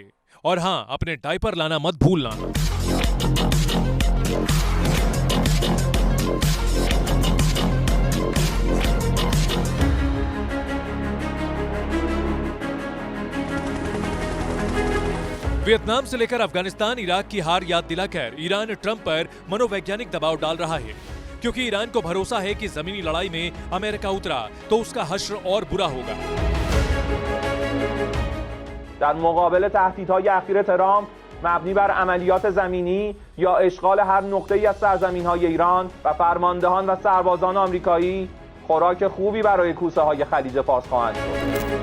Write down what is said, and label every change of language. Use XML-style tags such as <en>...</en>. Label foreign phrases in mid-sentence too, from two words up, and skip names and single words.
<hi>और हां, अपने डायपर लाना मत भूलना। वियतनाम से लेकर अफगानिस्तान, इराक की हार याद दिलाकर ईरान ट्रंप पर मनोवैज्ञानिक दबाव डाल रहा है, क्योंकि ईरान को भरोसा है कि जमीनी लड़ाई में अमेरिका उतरा तो उसका हश्र और बुरा होगा।</hi> <fa>در مقابل تهدیدهای اخیر ترامپ مبنی بر عملیات زمینی یا اشغال هر نقطه‌ای از سرزمین‌های ایران و فرماندهان و سربازان آمریکایی خوراک خوبی برای کوسه‌های خلیج فارس خواهند شد.</fa>